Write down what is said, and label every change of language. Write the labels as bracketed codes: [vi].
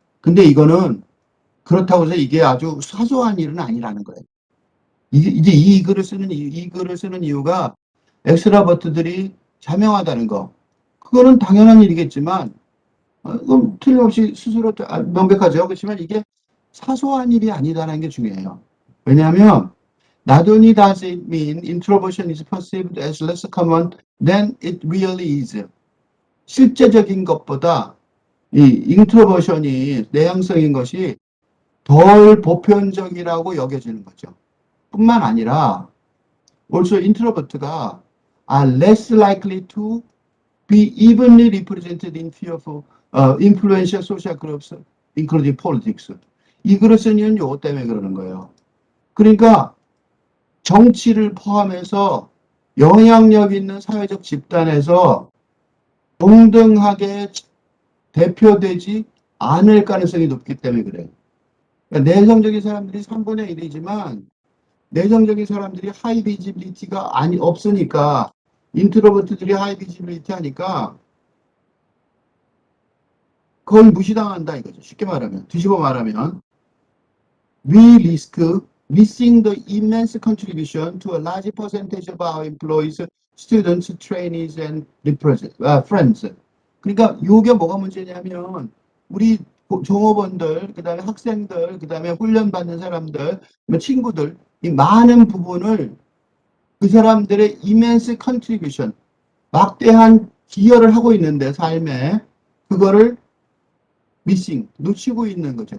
[ko] 근데 이거는 그렇다고 해서 이게 아주 사소한 일은 아니라는 거예요. 이제 이 글을 쓰는 이유가 엑스트라버트들이 자명하다는 거. 그거는 당연한 일이겠지만, 그건 틀림없이 스스로 명백하죠. 그렇지만 이게 사소한 일이 아니다라는 게 중요해요. 왜냐하면, [en] not only does it mean introversion is perceived as less common than it really is. [ko] 실제적인 것보다 이 인트로버션이 내향성인 것이 덜 보편적이라고 여겨지는 거죠. 뿐만 아니라 [en] also introvert가 are less likely to be evenly represented in few of influential social groups, including politics. [ko] 이 글을 쓴 이유는 요거 때문에 그러는 거예요. 그러니까 정치를 포함해서 영향력 있는 사회적 집단에서 동등하게 대표되지 않을 가능성이 높기 때문에 그래요. 그러니까 내성적인 사람들이 3분의 1이지만 내성적인 사람들이 하이 비지빌리티가 없으니까 인트로버트들이 하이 비지빌리티 하니까 거의 무시당한다 이거죠. 쉽게 말하면 뒤집어 말하면 [en] we risk missing the immense contribution to a large percentage of our employees, students, trainees, and friends. [ko] 그러니까 이게 뭐가 문제냐면 우리 종업원들, 그 다음에 학생들, 그 다음에 훈련받는 사람들, 친구들 이 많은 부분을 그 사람들의 [en] immense contribution, [ko] 막대한 기여를 하고 있는데 삶에 그거를 missing, 놓치고 있는 거죠.